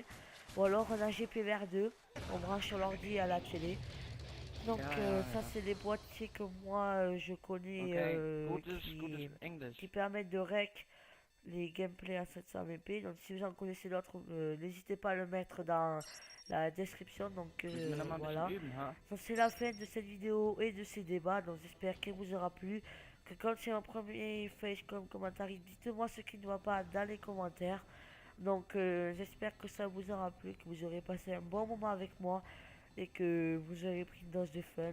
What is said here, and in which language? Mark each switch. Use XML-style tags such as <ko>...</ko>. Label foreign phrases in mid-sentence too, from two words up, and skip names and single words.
<fr>Ou alors un HDP vers 2, on branche sur l'ordi et à la télé. Donc ça c'est les boîtiers que moi je connais</fr> <de>Okay, gutes Englisch.</de> <fr>qui permettent de rec les gameplays à 720p. Donc si vous en connaissez d'autres, n'hésitez pas à le mettre dans la description. Donc</fr> <de>Müssen wir noch mal ein bisschen</de> <fr>voilà.</fr> <de>üben, ha?</de> <fr>Donc c'est la fin de cette vidéo et de ces débats. Donc j'espère qu'il vous aura plu. Que quand c'est un premier face comme commentaire, dites-moi ce qui ne va pas dans les commentaires. Donc j'espère que ça vous aura plu, que vous aurez passé un bon moment avec moi et que vous aurez pris une dose de fun.</fr>